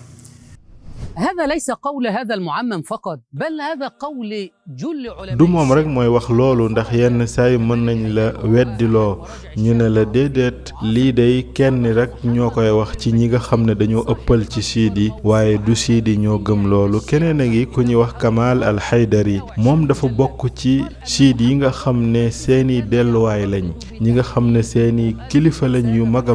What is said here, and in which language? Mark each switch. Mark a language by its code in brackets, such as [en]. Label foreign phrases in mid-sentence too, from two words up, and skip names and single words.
[ar] هذا ليس قول هذا المعمم فقط بل هذا قول جل علماء [wo] du moom rek mooy wax loolu ndax yenn saa yi mën nañ la weddiloo ñu ne la déedéet lii day kenn rek ñoo koy wax ci ñi nga xam ne dañoo ëppal ci siid yi waaye du siid yi ñoo gëm loolu keneen a ngi ku ñuy wax Kamal al-Haydari moom dafa bokk ci siid yi nga xam ne seeni delluwaay lañ ñi nga xam ne seeni kilifa lañ yu mag a